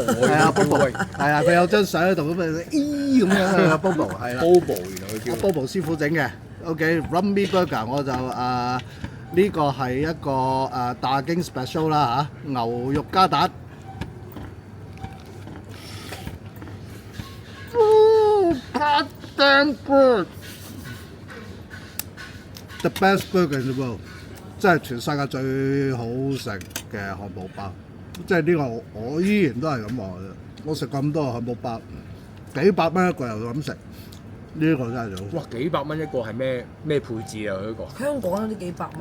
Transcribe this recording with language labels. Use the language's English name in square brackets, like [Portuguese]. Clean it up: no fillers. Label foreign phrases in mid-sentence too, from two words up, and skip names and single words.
[Cantonese] 係啊 ，Bobo。係啊，佢有張相喺度咁啊，咁樣啊 ，Bobo 係啦。 Bobo 原來佢叫。 Bobo 師傅整嘅，OK，Rummy Burger 我就呢個係一個大京 special 啦嚇，牛肉加蛋。 [English] God damn good! The best burger in the world， [Cantonese] 真係全世界最好食嘅漢堡包。即係呢個我依然都係咁話嘅。我食咁多漢堡包，幾百蚊一個又咁食，呢個真係最好。哇！幾百蚊一個係咩配置啊？呢個香港嗰啲幾百蚊。